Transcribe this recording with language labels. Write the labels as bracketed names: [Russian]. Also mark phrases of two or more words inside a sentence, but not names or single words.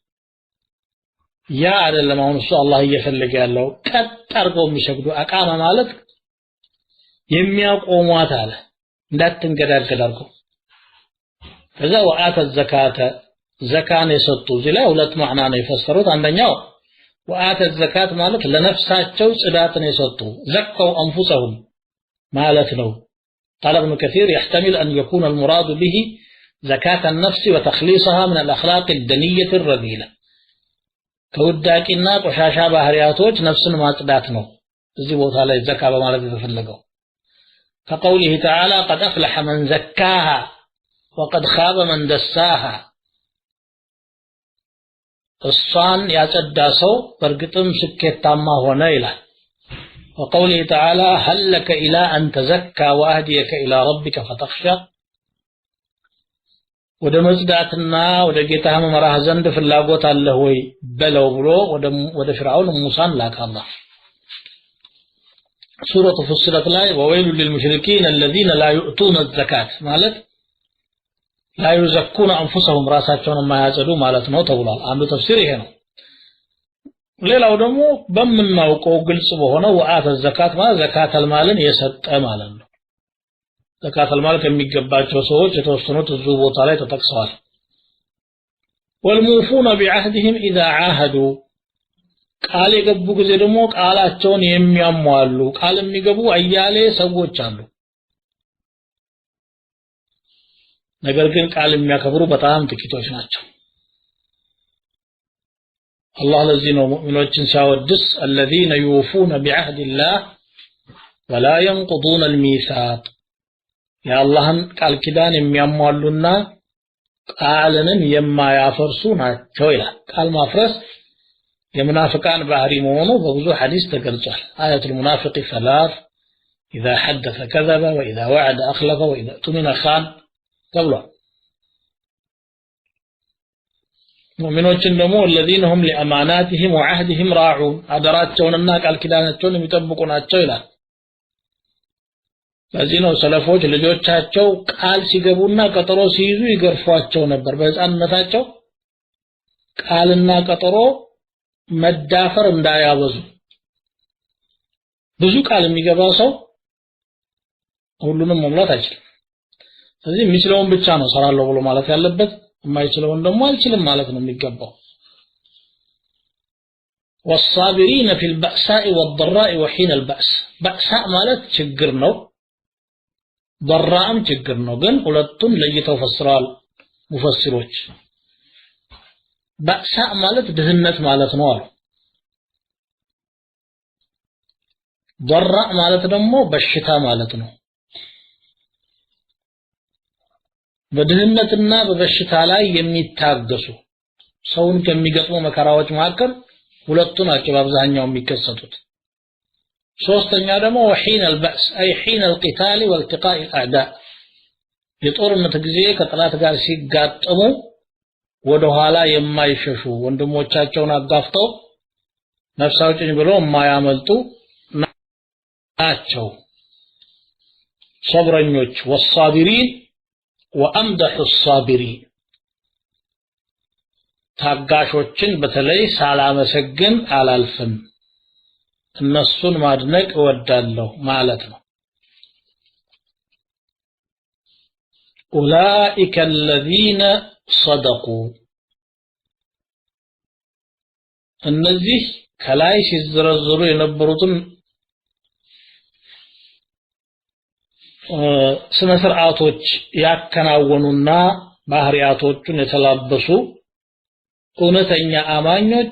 [Amharic] ያ አይደለም አሁን እሱ አላህ እየፈለገ ያለው ቀጥ አድርገው የሚሰግዱ አቃማ ማለት የሚያቆሟት አለ እንዳትንገዳገድ አድርገው ከዛ ወአተ ዘካተ ዘካን የሰጡ እዚህ ላይ ሁለት ማዕና ነው የፈሰሩት አንደኛው [Arabic] وآتى الزكاة [Amharic] ማለት ለነፍሳቸው ጽዳትን የሰጡ [Arabic] زكوا أنفسهم [Amharic] ማለት ነው [Arabic] قال ابن كثير يحتمل أن يكون المراد به زكاة النفس وتخليصها من الأخلاق الدنية الرذيلة كوداكينا قشاشا [Amharic] ባህሪያቶች ነፍስን ማጽዳት ነው እዚህ ቦታ ላይ ዘካ በማለት የተፈለገው [Arabic] كقوله تعالى قد أفلح من زكاها وقد خاب من دساها [Amharic] እሷን ያጸዳ ሰው በርግጥም ስኬታማ ሆነ ይላል [Arabic] وقوله تعالى هل لك إلى أن تزكى وأهديك إلى ربك فتخشى [Amharic] ወደ መጽዳትና ወደ ጌታህ መራህ ዘንድ ፍላጎት አለ ሆይ በለው ብሎ ወደ ፍርዓውን ሙሳን ላካላ [Arabic] ሱረቱ ፍስለት ላይ ወወይሉ للمشركين الذين لا يؤتون الزكاة ማለት لا يزكون أنفسهم ራሳቸውን [Amharic] የማያጸዱ ማለት ነው ተብሏል አንዱ ተፍሲር ይሄ ነው ሌላው ደግሞ በመናውቀው ግልጽ በሆነው [Arabic] وآتى الزكاة [Amharic] ማለት [Arabic] زكاة المال [Amharic] የሰጠ ማለት ነው [Arabic] زكاة المال [Amharic] ከሚገባቸው ሰዎች የተወሰኑት እዚሁ ቦታ ላይ ተጠቅሰዋል [Arabic] والموفون بعهدهم إذا عاهدوا [Amharic] ቃል የገቡ ጊዜ ደግሞ ቃላቸውን የሚያሟሉ ቃል የሚገቡ አያሌ ሰዎች አሉ ነገር ግን ቃል የሚያከብሩ በጣም ጥቂቶች ናቸው الله ለዚህ ነው ሙእሚኖችን ሲያወድስ [Arabic] الذين يوفون بعهد الله ولا ينقضون الميثاق يا [Amharic] الله ቃል ኪዳን የሚያሟሉና ቃልንም የማያፈርሱ ናቸው ይላል ቃል ማፍረስ የሙናፊቃን ባህሪ መሆኑ በብዙ ሐዲስ ተገልጿል [Arabic] آية المنافق ثلاث إذا حدث كذب وإذا وعد أخلف وإذا اؤتمن خان [Amharic] ተብሏል ሙእሚኖችን ደግሞ [Arabic] الذين هم لأماناتهم وعهدهم راعون [Amharic] አደራቸውንና ቃል ኪዳናቸውን የሚጠብቁ ናቸው ይላል ለዚህ ነው ሰለፎች ልጆቻቸው ቃል ሲገቡና ቀጠሮ ሲይዙ ይገርፏቸው ነበር በህፃንነታቸው ቃልና ቀጠሮ መዳፈር እንዳያበዙ ብዙ ቃል የሚገባ ሰው ሁሉንም መሙላት አይችልም ስለዚህ የሚችለውን ብቻ ነው ሰራለው ብሎ ማለት ያለበት የማይችለውን ደግሞ አልችልም ማለት ነው የሚገባው [Arabic] والصابرين في البأساء والضراء وحين البأس [Amharic] بأساء ማለት ችግር ነው ضراءም ችግር ነው ግን ሁለቱን ለይተው ፈስረዋል ሙፈሲሮች بأساء ማለት ድህነት ማለት ነው አሉ ضراء ማለት ደግሞ በሽታ ማለት ነው በድህነትና በበሽታ ላይ የሚታገሱ ሰውን ከሚገጥሙ መከራዎች መካከል ሁለቱ ናቸው በአብዛኛው የሚከሰቱት ሶስተኛ ደግሞ [Arabic] وحين البأس أي حين القتال والتقاء الأعداء [Amharic] የጦርነት ጊዜ ከጠላት ጋር ሲጋጠሙ ወደ ኋላ የማይሸሹ ወንድሞቻቸውን አጋፍተው ነፍሳቸውን ብለው የማያመልጡ ናቸው صبرኞች [Arabic] والصابرين وأمدح الصابرين [Amharic] ታጋሾችን በተለይ ሳላመሰግን አላልፍም እነሱን ማድነቅ እወዳለሁ ማለት ነው [Arabic] أولئك الذين صدقوا [Amharic] እነዚህ ከላይ ሲዘረዘሩ የነበሩትን ስነ ስርዓቶች ያከናወኑና ባህሪያቶቹን የተላበሱ እውነተኛ አማኞች